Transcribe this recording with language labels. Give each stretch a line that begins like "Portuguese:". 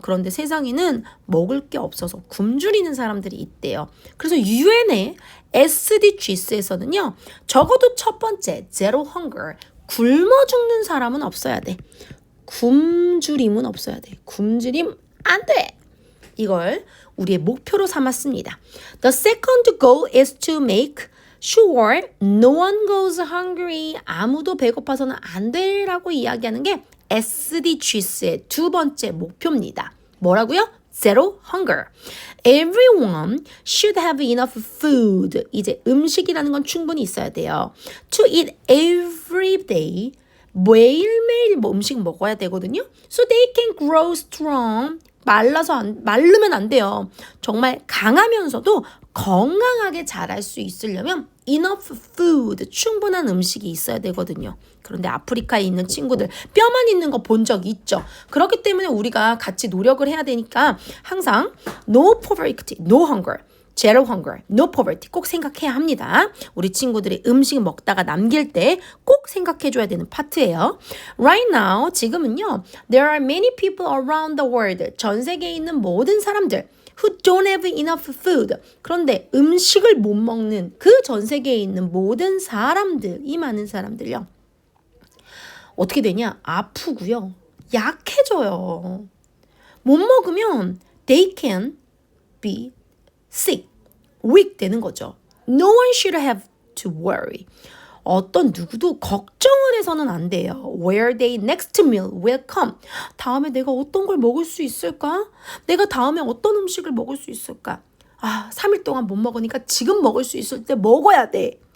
Korean: 그런데 세상에는 먹을 게 없어서 굶주리는 사람들이 있대요. 그래서 유엔의 SDGs에서는요. 적어도 첫 번째,
English: zero hunger.
Korean: 굶어 죽는 사람은 없어야 돼. 굶주림은 없어야 돼. 굶주림 안 돼. 이걸 우리의 목표로 삼았습니다.
English: The second goal is to make sure no one goes hungry.
Korean: 아무도 배고파서는 안 돼라고 이야기하는 게 SDGs의 두 번째 목표입니다. 뭐라고요?
English: Zero hunger. Everyone should have enough food.
Korean: 이제 음식이라는 건 충분히 있어야 돼요.
English: To eat every day.
Korean: 매일매일 음식 먹어야 되거든요.
English: So they can grow strong.
Korean: 마르면 안 돼요. 정말 강하면서도 건강하게 자랄 수 있으려면
English: enough food,
Korean: 충분한 음식이 있어야 되거든요. 그런데 아프리카에 있는 친구들 뼈만 있는 거 본 적 있죠. 그렇기 때문에 우리가 같이 노력을 해야 되니까 항상
English: no poverty, no hunger. zero hunger, no poverty
Korean: 꼭 생각해야 합니다. 우리 친구들이 음식 먹다가 남길 때 꼭 생각해줘야 되는 파트예요.
English: Right now,
Korean: 지금은요.
English: There are many people around the world.
Korean: 전 세계에 있는 모든 사람들
English: who don't have enough food.
Korean: 그런데 음식을 못 먹는 그 전 세계에 있는 모든 사람들, 이 많은 사람들요. 어떻게 되냐? 아프고요. 약해져요. 못 먹으면
English: they can be sick, weak
Korean: 되는 거죠.
English: No one should have to worry.
Korean: 어떤 누구도 걱정을 해서는 안 돼요.
English: Where they next meal will come.
Korean: 다음에 내가 어떤 걸 먹을 수 있을까? 내가 다음에 어떤 음식을 먹을 수 있을까? 3일 동안 못 먹으니까 지금 먹을 수 있을 때 먹어야 돼.